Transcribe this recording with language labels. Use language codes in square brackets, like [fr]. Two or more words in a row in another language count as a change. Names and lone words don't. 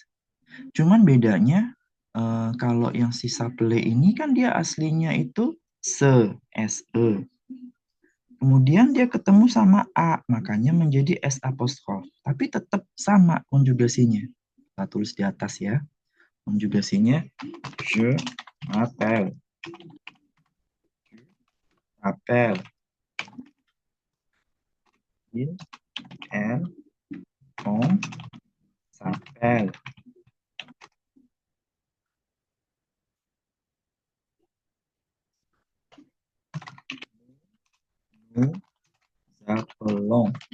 [id] Cuman bedanya kalau yang si s'appeler ini kan dia aslinya itu se. Kemudian dia ketemu sama A, makanya menjadi S apostrof. Tapi tetap sama konjugasinya. Kita tulis di atas ya. Konjugasinya, [fr] je m'appelle. Appelle. Il, elle, on s'appelle. Nous appelons.